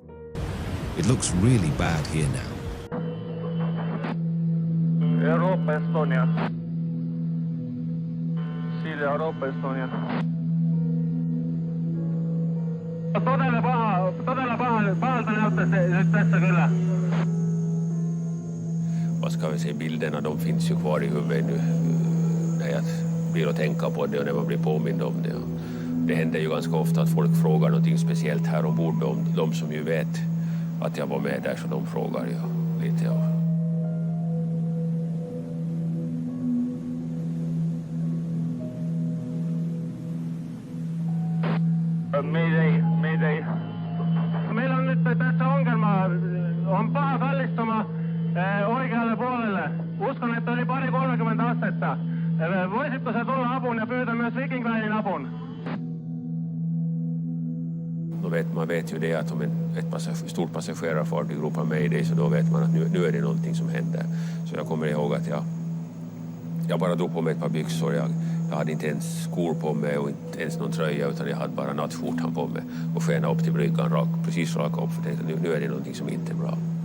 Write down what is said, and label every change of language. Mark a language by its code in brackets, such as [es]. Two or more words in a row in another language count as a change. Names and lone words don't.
[en] It looks really bad here now." Europa Estonia. [fi] Siili Europa Estonia. Todella pahalta näyttäisi nyt tässä kyllä. [sv] Vad ska vi säga, bilderna de finns ju kvar i huvudet nu när jag blir att tänka på det och när man blir påmind om det. Det händer ju ganska ofta att folk frågar någonting speciellt här ombord. De som ju vet att jag var med där, så de frågar ju lite. [fi] Mayday. Meillä on nyt tässä ongelma. On paha kallistuma oikealle puolelle. Uskon, että oli 30 astetta. Voisitko sä tulla apuun ja pyytää myös Viking Linein apun? [sv] Man vet ju det att om ett stort passagerarfartyg ropar mayday, så då vet man att nu är det någonting som händer. Så jag kommer ihåg att jag bara drog på mig ett par byxor. Jag hade inte ens skor på mig och inte ens någon tröja, utan jag hade bara nattskjortan på mig och skena upp till bryggan, precis raka upp, för tänkte nu är det någonting som inte är bra.